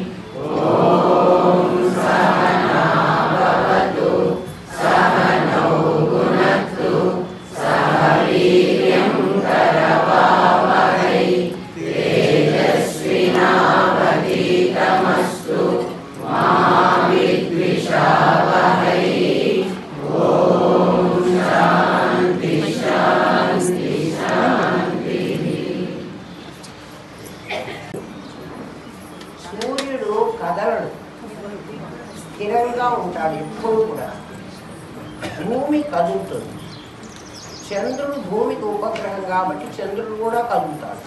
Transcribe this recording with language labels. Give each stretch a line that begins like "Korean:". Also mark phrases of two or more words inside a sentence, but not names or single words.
Sanskrit: ॐ सहना भवतु सहनौ भुनक्तु सह वीर्यं करवावहै तेजस्विनावधीतमस्तु मा विद्विषावहै। ॐ शान्ति शान्ति शान्तिः।
Telugu: సూర్యుడు కదలడు, స్థిరంగా ఉంటాడు ఎప్పుడు కూడా. భూమి కదులుతుంది. చంద్రుడు భూమికి ఉపగ్రహం కాబట్టి చంద్రుడు కూడా కదులుతాడు.